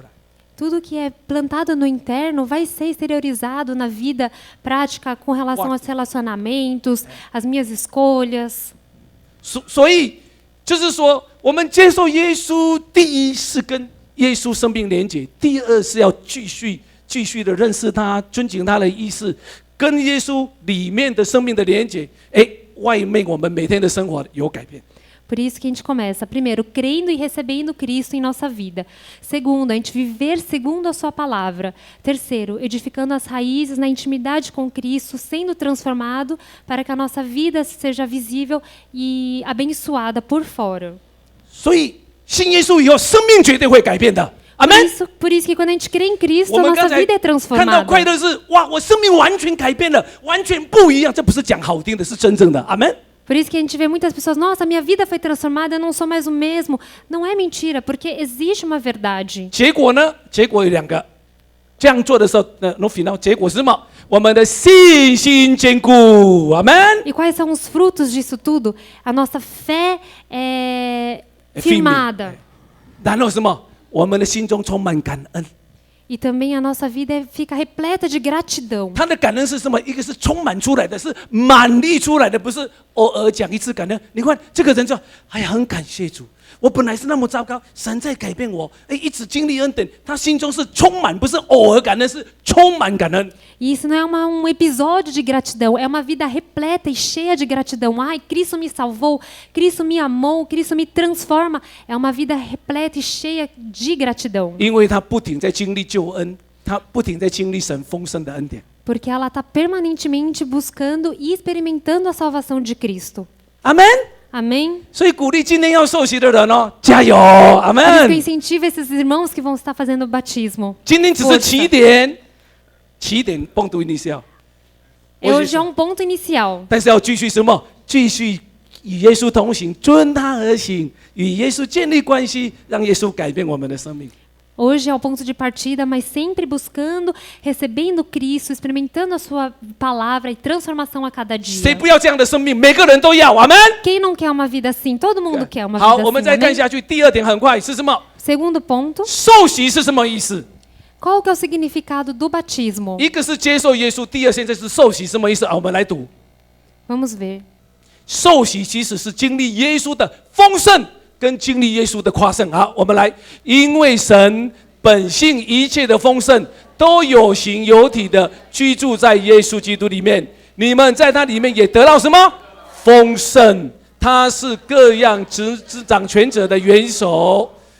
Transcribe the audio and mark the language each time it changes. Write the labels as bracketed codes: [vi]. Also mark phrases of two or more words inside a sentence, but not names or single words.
[pt] Tudo que é plantado no interno vai ser exteriorizado na vida prática com relação aos relacionamentos, as minhas escolhas. [zh] 所以就是说，我们接受耶稣，第一是跟耶稣生命连结，第二是要继续的认识他，尊敬他的意思，跟耶稣里面的生命的连结，外面我们每天的生活有改变。 [pt] Por isso que a gente começa, primeiro, crendo e recebendo Cristo em nossa vida. Segundo, a gente viver segundo a sua palavra. Terceiro, edificando as raízes na intimidade com Cristo, sendo transformado para que a nossa vida seja visível e abençoada por fora. [zh] 所以信耶稣以后，生命绝对会改变的。 [pt] Por isso que quando a gente crê em Cristo, a nossa vida é transformada. [zh] 看到快乐是哇，我生命完全改变了，完全不一样。这不是讲好听的，是真正的。阿门。 [pt] Por isso que a gente vê muitas pessoas, nossa, minha vida foi transformada, eu não sou mais o mesmo. Não é mentira, porque existe uma verdade. [zh] 结果呢？结果有两个。这样做的时候 ， [pt] no final， [zh] 结果是什么？我们的信心坚固。阿门。 [pt] E quais são os frutos disso tudo? A nossa fé é firmada. [zh] 然后什么？ 我们的心中充满感恩。 [pt] E também a nossa vida fica repleta de gratidão. [zh] 他的感恩是什么？一个是充满出来的，是满溢出来的，不是偶尔讲一次感恩。你看这个人就，哎呀，很感谢主。我本来是那么糟糕，神在改变我，一直经历恩典。他心中是充满，不是偶尔感恩，是充满感恩。 [pt] E isso não é um episódio de gratidão, é uma vida repleta e cheia de gratidão. Ai, Cristo me salvou, Cristo me amou, Cristo me transforma. É uma vida repleta e cheia de gratidão. [zh] 因为他不停在经历救恩，他不停在经历神丰盛的恩典。 [pt] Porque ela está permanentemente buscando e experimentando a salvação de Cristo. [zh] 阿门。 [pt] Amém? [zh] 所以鼓励今天要受洗的人哦，加油！阿 [pt] Por isso que eu [zh] 门。 [pt] incentivo esses irmãos que vão estar fazendo o batismo. [zh] 今天只是起点，起点 [pt] ponto inicial。 Hoje é um ponto inicial. [zh] 但是要继续什么？继续与耶稣同行，遵他而行，与耶稣建立关系，让耶稣改变我们的生命。 [pt] Hoje é o ponto de partida, mas sempre buscando, recebendo Cristo, experimentando a sua palavra e transformação a cada dia. [zh] 谁不要这样的生命？每个人都要，阿门。 [pt] Quem não quer uma vida assim? Todo mundo quer uma [zh] 好， [pt] vida [zh] 我们再 [pt] assim. [zh] 看 [pt] Amém? [zh] 下去，第二点很快是什么？ [pt] Segundo ponto, [zh] 受洗是什么意思？ [pt] qual que é o significado do batismo? [zh] 一个是接受耶稣，第二现在是受洗，什么意思？我们来读。 [pt] Vamos ver. [zh] 受洗其实是经历耶稣的丰盛，跟经历耶稣的夸胜。好，我们来，因为神本性一切的丰盛都有形有体的居住在耶稣基督里面，你们在他里面也得到什么丰盛？他是各样执掌权者的元首。